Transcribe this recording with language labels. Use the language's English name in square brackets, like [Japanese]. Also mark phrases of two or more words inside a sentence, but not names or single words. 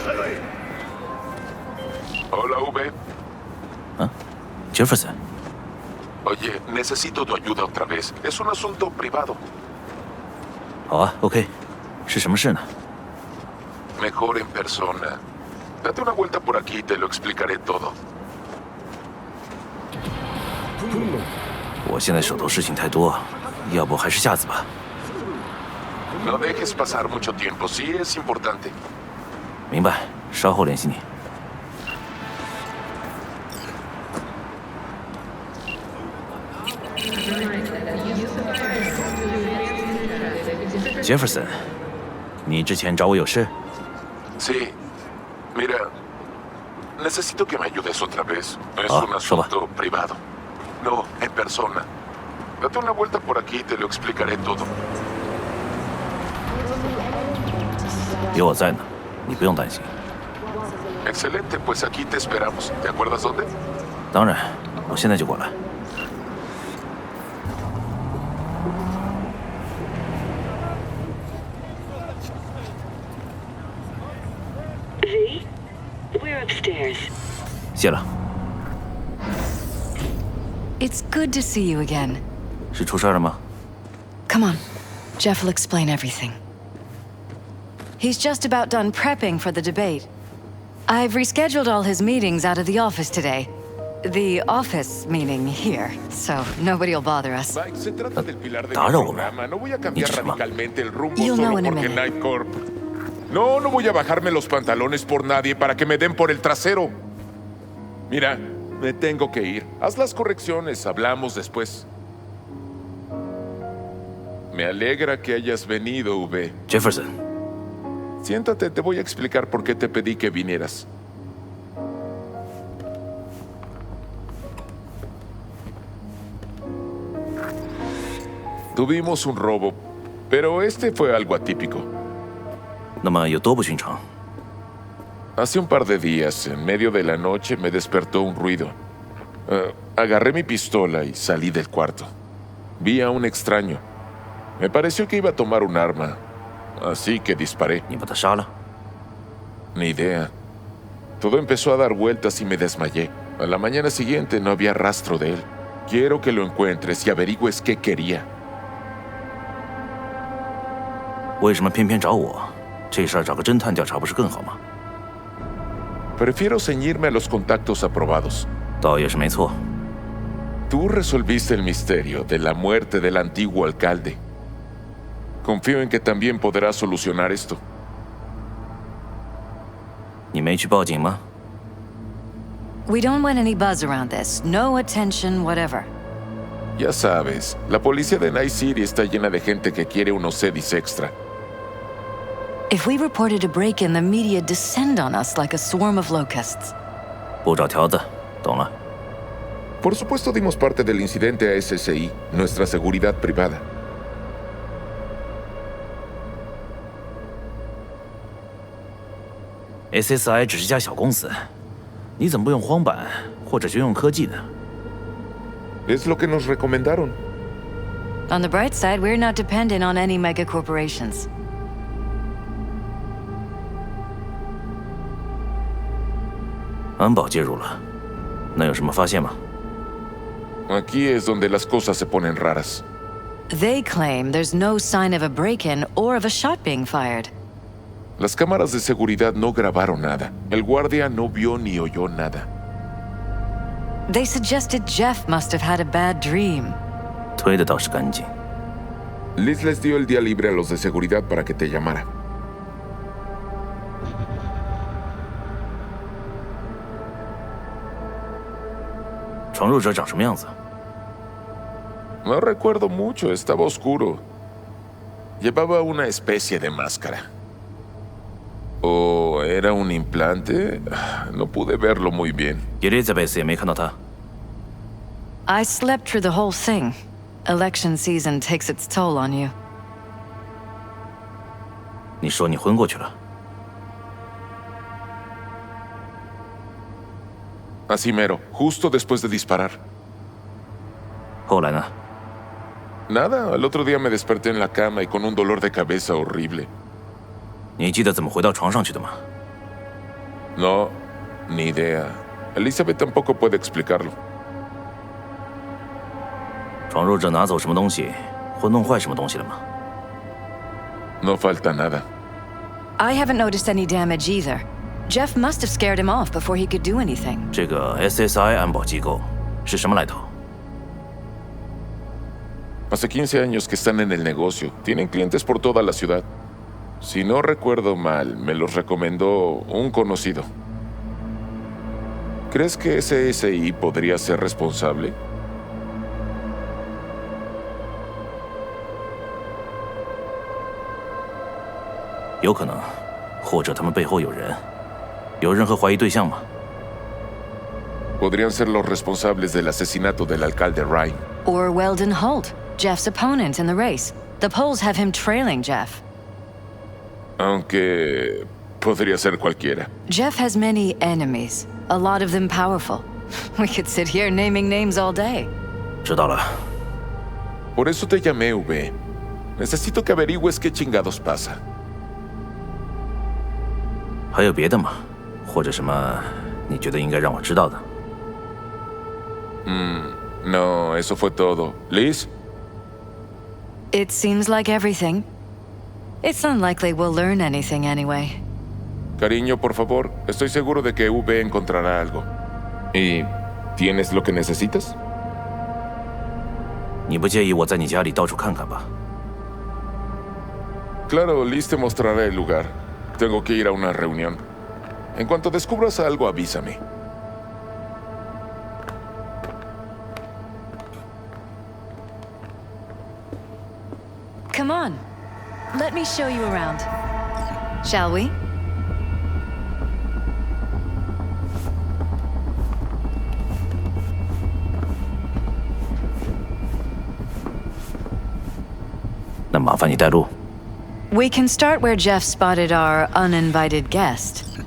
[Spanish] Hola, V. ¿Ah? Jefferson. Oye, necesito tu ayuda otra vez. Es un asunto privado. [Chinese] 好啊 ，OK， 是什么事呢？ [Spanish] Mejor en persona. Date una vuelta por aquí y te lo explicaré todo. [Chinese] 我现在手头事情太多，要不还是下次吧。 [Spanish] No dejes pasar mucho tiempo. Sí es importante. [Chinese] 明白，稍后联系你。Jefferson， 你之前找我有事？ [Spanish] Sí. Mira, necesito que me ayudes otra vez. Es un asunto privado. No, en persona. Date una vuelta por aquí y te lo explicaré todo. [Chinese] 有我在呢，你不用担心。 [Spanish] Excelente, pues aquí te esperamos. ¿Te acuerdas dónde? [Chinese] 当然，我现在就过来。 [English] V, we're upstairs. [Chinese] 谢了。 [English] It's good to see you again. [Chinese] 是出事了吗？ [English] Come on. Jeff will explain everything. He's just about done prepping for the debate. I've rescheduled all his meetings out of the office today. The office meaning here, so nobody will bother us. [Spanish] Se trata del pilar de mi [Chinese] 打扰我们。 [Spanish] programa. No voy a cambiar [Chinese] 你指什么？ [Spanish] radicalmente el rumbo [English] You'll know [Spanish] solo [English] in a [Spanish] porque [English] minute. Night Corp. [Spanish] No, no voy a bajarme los pantalones por nadie para que me den por el trasero. Mira, me tengo que ir. Haz las correcciones, hablamos después. Me alegra que hayas venido, V. Jefferson， Siéntate, te voy a explicar por qué te pedí que vinieras. Tuvimos un robo, pero este fue algo atípico. [Chinese] 那么有多不寻常？ [Spanish] Hace un par de días, en medio de la noche, me despertó un ruido. Agarré mi pistola y salí del cuarto. Vi a un extraño. Me pareció que iba a tomar un arma, así que disparé. [Chinese] 你把他杀了？ [Spanish] Ni idea. Todo empezó a dar vueltas y me desmayé. A la mañana siguiente no había rastro de él. Quiero que lo encuentres y averigües qué quería. [Chinese] 为什么偏偏找我？这事儿找个侦探调查不是更好吗？ [Spanish] Prefiero ceñirme a los contactos aprobados. [Chinese] 倒也是没错。 [Spanish] Tú resolviste el misterio de la muerte del antiguo alcalde. Confío en que también podrás solucionar esto. [Chinese] 你没去报警吗？ [English] We don't want any buzz around this. No attention, whatever. [Spanish] Ya sabes, la policía de Night City está llena de gente que quiere unos sedis extra. [English] If we reported a break-in, the media descend on us like a swarm of locusts. [Chinese] 不找条子，懂了。 [Spanish] Por supuesto dimos parte del incidente a SSI, nuestra seguridad privada. [Chinese] SSI 只是家小公司，你怎么不用荒坂或者军用科技呢？ [Spanish] Es lo que nos recomendaron. [English] On the bright side, we're not dependent on any mega corporations. [Chinese] 安保介入了，那有什么发现吗？ [Spanish] Aquí es donde las cosas se ponen raras. [English] They claim there's no sign of a break-in or of a shot being fired. [Spanish] Las cámaras de seguridad no grabaron nada. El guardia no vio ni oyó nada. [English] They suggested Jeff must have had a bad dream. [Chinese] 推的倒是干净。 [Spanish] Liz les dio el día libre a los de seguridad para que te llamara. [Chinese] 闯入者长什么样子？ [Spanish] No recuerdo mucho, estaba oscuro. Llevaba una especie de máscara. ¿O era un implante? No pude verlo muy bien. [Chinese] Elizabeth 也没看到他。 [English] I slept through the whole thing. Election season takes its toll on you. [Chinese] 你说你昏过去了？ [Spanish] Así mero, justo después de disparar. [Chinese] 后来呢？ [Spanish] Nada, al otro día me desperté en la cama y con un dolor de cabeza horrible. [Chinese] 你记得怎么回到床上去的吗？ [Spanish] No, ni idea. Elizabeth tampoco puede explicarlo. [Chinese] 闯入者拿走什么东西，或弄坏什么东西了吗？ [Spanish] No falta nada. [English] I haven't noticed any damage either. Jeff must have scared him off before he could do anything. [Chinese] 这个 SSI 安保机构是什么来头？ [Spanish] Hace 15 años que están en el negocio. Tienen clientes por toda la ciudad. Si no recuerdo mal, me los recomendó un conocido. ¿Crees que SSI podría ser responsable? [Chinese] 有可能，或者他们背后有人。有任何怀疑对象吗？ [Spanish] Podrían ser los responsables del asesinato del alcalde Ryan. [English] Or Weldon Holt, Jeff's opponent in the race. The polls have him trailing Jeff. [Spanish] Aunque podría ser cualquiera. [English] Jeff has many enemies, a lot of them powerful. We could sit here naming names all day. [Chinese] 知道了。 [Spanish] Por eso te llamé, V. Necesito que averigües qué chingados pasa. [Chinese] 还有别的吗？或者什么你觉得应该让我知道的？ [Spanish] No, eso fue todo. Liz? [English] It seems like everything. It's unlikely we'll learn anything anyway. [Spanish] Cariño, por favor. Estoy seguro de que V encontrará algo. ¿Y tienes lo que necesitas? [Chinese] 你不介意我在你家里到处看看吧？ [Spanish] Claro, Liz te mostrará el lugar. Tengo que ir a una reunión. En cuanto descubras algo, avísame. [English] Come on. Let me show you around. Shall we? [Chinese] 那麻烦你带路。 [English] We can start where Jeff spotted our uninvited guest.